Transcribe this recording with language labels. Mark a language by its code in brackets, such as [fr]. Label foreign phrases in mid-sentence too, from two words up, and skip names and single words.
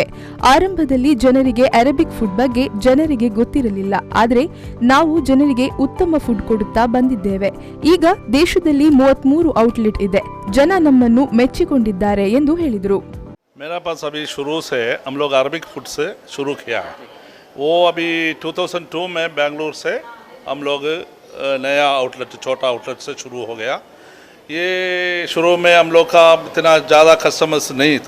[kn] ಆರಂಭದಲ್ಲಿ ಜನರಿಗೆ [en] Arabic food [kn] ಬಗ್ಗೆ ಜನರಿಗೆ ಗೊತ್ತಿರಲಿಲ್ಲ. ಆದರೆ ನಾವು ಜನರಿಗೆ ಉತ್ತಮ ಫುಡ್ ಕೊಡುತ್ತಾ ಬಂದಿದ್ದೇವೆ. ಈಗ ದೇಶದಲ್ಲಿ 33 ಔಟ್ಲೆಟ್ ಇದೆ. ಜನ ನಮ್ಮನ್ನು ಮೆಚ್ಚಿಕೊಂಡಿದ್ದಾರೆ ಎಂದು ಹೇಳಿದರು. [hi] मेरा पास अभी शुरू से हम लोग [en] Arabic food [hi] से शुरू किया है. वो अभी 2002 में बेंगलुरु से हम लोग नया आउटलेट छोटा आउटलेट से शुरू हो गया. ये शुरू में हम लोग का इतना ज़्यादा कस्टमर्स नहीं था.